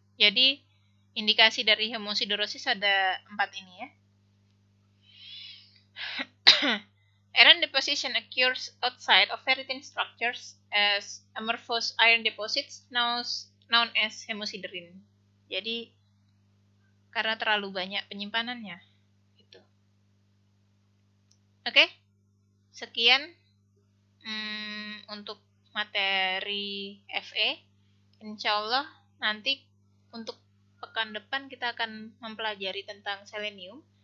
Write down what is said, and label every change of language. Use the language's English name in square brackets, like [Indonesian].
[Indonesian] Jadi indikasi dari homosiderosis ada 4 ini ya. [English] Iron deposition occurs outside of very thin structures as amorphous iron deposits known as hemosiderin. [Indonesian] Jadi karena terlalu banyak penyimpanannya gitu. Oke. Sekian untuk materi FE. Insyaallah nanti untuk pekan depan kita akan mempelajari tentang selenium.